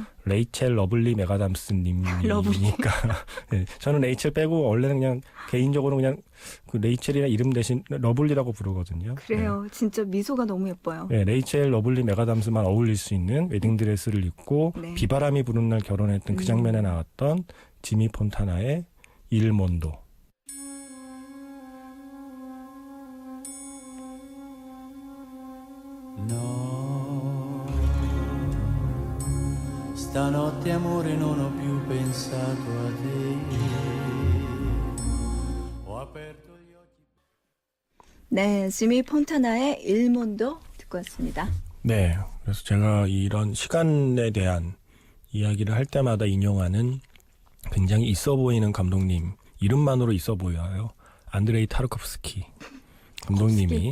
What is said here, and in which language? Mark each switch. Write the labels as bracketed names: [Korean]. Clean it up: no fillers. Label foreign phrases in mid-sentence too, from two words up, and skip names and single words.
[Korean] 레이첼 러블리 메가담스 님이니까. 네, 저는 레이첼 빼고 원래는 그냥 개인적으로 그냥 그 레이첼이나 이름 대신 러블리라고 부르거든요. 그래요. 진짜 미소가 너무 예뻐요. 네, 레이첼 러블리 메가담스만 어울릴 수 있는 웨딩드레스를 입고 네. 비바람이 부는 날 결혼했던 그 장면에 나왔던 지미 폰타나의 일 몬도. [Italian] No, stanotte amore non ho più pensato a te. Ho aperto gli occhi. [Korean] 네, 지미 폰타나의 일몬도 듣고 왔습니다. 네, 그래서 제가 이런 시간에 대한 이야기를 할 때마다 인용하는 굉장히 있어 보이는 감독님, 이름만으로 있어 보여요. 안드레이 타르코프스키 감독님이.